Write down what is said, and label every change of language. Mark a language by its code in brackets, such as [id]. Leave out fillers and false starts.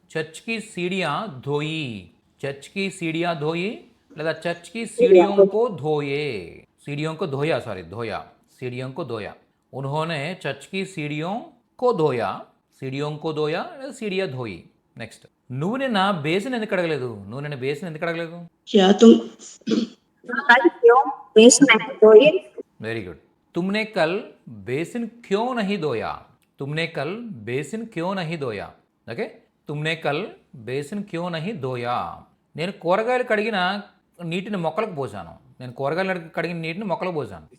[hi] Church కి సీడియా ధోయి, church की सीढ़ियां धोई లేదా చర్చ్ की सीढ़ियों को धोए, सीढ़ियों को धोया, सॉरी धोया, सीढ़ियों को धोया, उन्होंने चर्च की सीढ़ियों को धोया, सीढ़ियों को धोया లేదా सीढ़ियां धोई. [te] నెక్స్ట్, నువ్వు నిన్న బేసిన్ ఎందుకు అడగలేదు, నువ్వు నిన్న బేసిన్ ఎందుకు అడగలేదు? [hi] क्या तुम कल क्यों बेसन नहीं धोए? Very good. तुमने कल बेसिन क्यों नहीं धोया, तुमने कल बेसिन क्यों नहीं धोया. ఓకే, तुमने कल बेसिन क्यों नहीं धोया. [te] నేను కూరగాయలు కడిగిన నీటిని మొక్కలకు పోసాను, నేను కూరగాయలు కడిగిన నీటిని మొక్కలకు పోసాను.